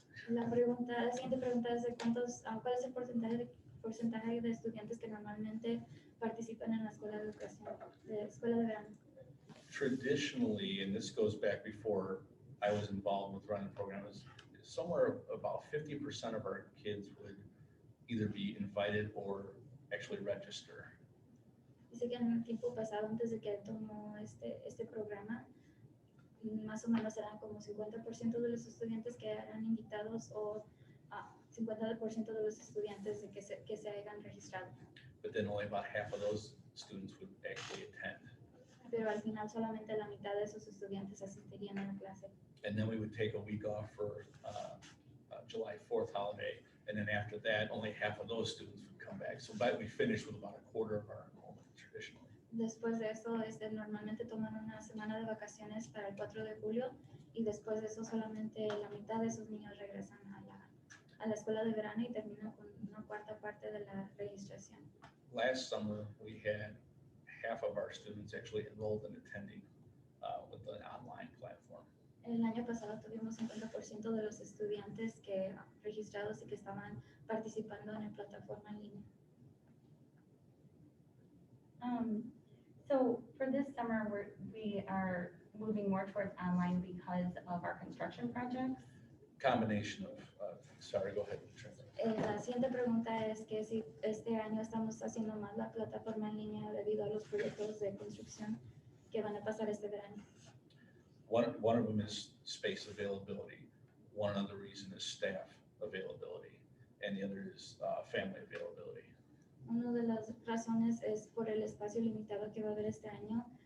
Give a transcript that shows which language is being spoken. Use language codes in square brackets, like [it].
[es] La siguiente pregunta es de cuál es el porcentaje de estudiantes que normalmente participan en la escuela de verano. [en] Traditionally, and this goes back before I was involved with running the program, is somewhere about 50% of our kids would either be invited or actually register. [es] Dice que en el tiempo pasado, antes de que tomó este programa, más o menos eran como 50% de los estudiantes que eran invitados o 50% de los estudiantes de que se hayan registrado. [en] But then only about half of those students would actually attend. [es] Pero al final solamente la mitad de esos estudiantes asistirían a la clase. [en] And then we would take a week off for July 4th holiday. And then after that, only half of those students would come back. So we finished with about a quarter of our enrollment traditionally. [es] Después de eso, normalmente toman una semana de vacaciones para el 4 de julio y después de eso solamente la mitad de esos niños regresan a la escuela de verano y terminan con una cuarta parte de la registración. [en] Last summer, we had half of our students actually enrolled in attending with the online platform. [es] El año pasado tuvimos 50% de los estudiantes registrados y que estaban participando en la plataforma en línea. [en] So for this summer, we are moving more towards online because of our construction projects. Combination of sorry, go ahead. [es] La siguiente pregunta es que si este año estamos haciendo más la plataforma en línea debido a los proyectos de construcción que van a pasar este verano. [en] One of them is space availability. One other reason is staff availability, and the other is family availability. [es] Una de las razones es por el espacio limitado que va a haber este año.